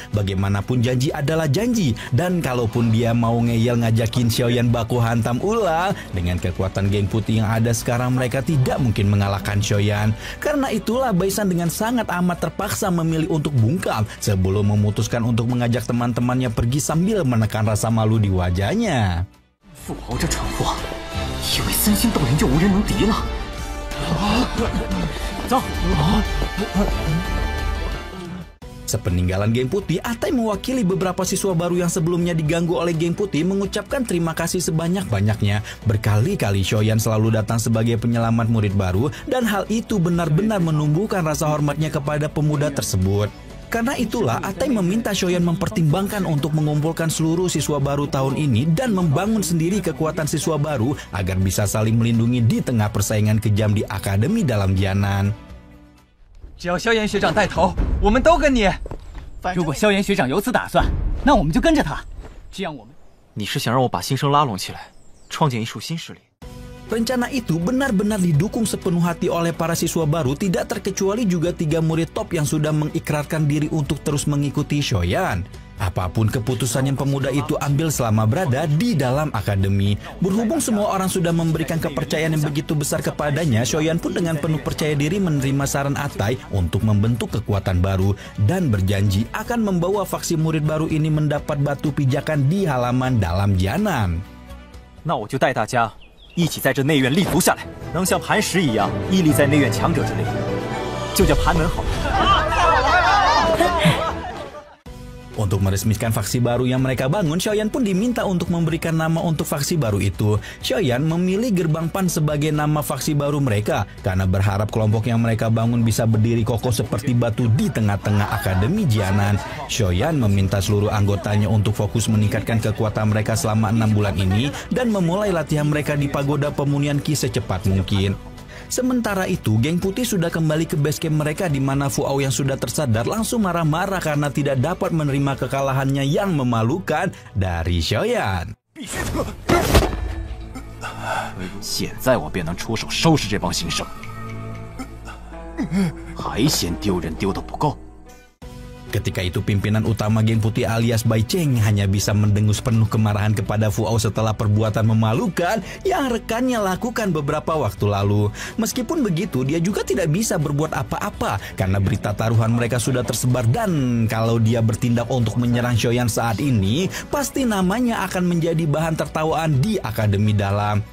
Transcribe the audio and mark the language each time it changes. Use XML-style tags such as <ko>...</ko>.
<id>Bagaimanapun janji adalah janji, dan kalaupun dia mau ngeyel ngajakin Shoyan baku hantam ulang, dengan kekuatan geng putih yang ada sekarang mereka tidak mungkin mengalahkan Shoyan. Karena itulah Baisan dengan sangat amat terpaksa memilih untuk bungkam sebelum memutuskan untuk mengajak teman-temannya pergi sambil menekan rasa malu di wajahnya.</id> <zh>Fuao 这蠢货 以为3星斗灵就无人能敌了。走。</zh> <id>Sepeninggalan geng putih, Atai mewakili beberapa siswa baru yang sebelumnya diganggu oleh geng putih mengucapkan terima kasih sebanyak-banyaknya. Berkali-kali Shoyan selalu datang sebagai penyelamat murid baru dan hal itu benar-benar menumbuhkan rasa hormatnya kepada pemuda tersebut. Karena itulah Atai meminta Shoyan mempertimbangkan untuk mengumpulkan seluruh siswa baru tahun ini dan membangun sendiri kekuatan siswa baru agar bisa saling melindungi di tengah persaingan kejam di akademi dalam Jianan.</id> <zh>只要萧炎学长带头，我们都跟你。如果萧炎学长有此打算，那我们就跟着他。这样我们……你是想让我把新生拉拢起来，创建一束新势力？</zh> <id>Rencana itu benar-benar didukung sepenuh hati oleh para siswa baru, tidak terkecuali juga 3 murid top yang sudah mengikrarkan diri untuk terus mengikuti Shoyan. Apapun keputusan yang pemuda itu ambil selama berada di dalam akademi. Berhubung semua orang sudah memberikan kepercayaan yang begitu besar kepadanya, Shoyan pun dengan penuh percaya diri menerima saran Atai untuk membentuk kekuatan baru dan berjanji akan membawa faksi murid baru ini mendapat batu pijakan di halaman dalam Jianan.</id> <zh>那我就带大家 一起在这内院立足下来，能像磐石一样屹立在内院强者之列，就叫盘门好了。</zh> <id>Untuk meresmikan faksi baru yang mereka bangun, Shoyan pun diminta untuk memberikan nama untuk faksi baru itu. Shoyan memilih Gerbang Pan sebagai nama faksi baru mereka karena berharap kelompok yang mereka bangun bisa berdiri kokoh seperti batu di tengah-tengah akademi Jianan. Shoyan meminta seluruh anggotanya untuk fokus meningkatkan kekuatan mereka selama 6 bulan ini dan memulai latihan mereka di pagoda pemunihan Qi secepat mungkin. Sementara itu, geng putih sudah kembali ke base camp mereka di mana Fuao yang sudah tersadar langsung marah-marah karena tidak dapat menerima kekalahannya yang memalukan dari Shoyan.</id> <zh>现在我便能出手收拾这帮新生，还嫌丢人丢得不够。</zh> <id>Ketika itu pimpinan utama geng putih alias Bai Cheng hanya bisa mendengus penuh kemarahan kepada Fu Hao setelah perbuatan memalukan yang rekannya lakukan beberapa waktu lalu. Meskipun begitu, dia juga tidak bisa berbuat apa-apa karena berita taruhan mereka sudah tersebar, dan kalau dia bertindak untuk menyerang Xiaoyan saat ini, pasti namanya akan menjadi bahan tertawaan di Akademi Dalam.</id>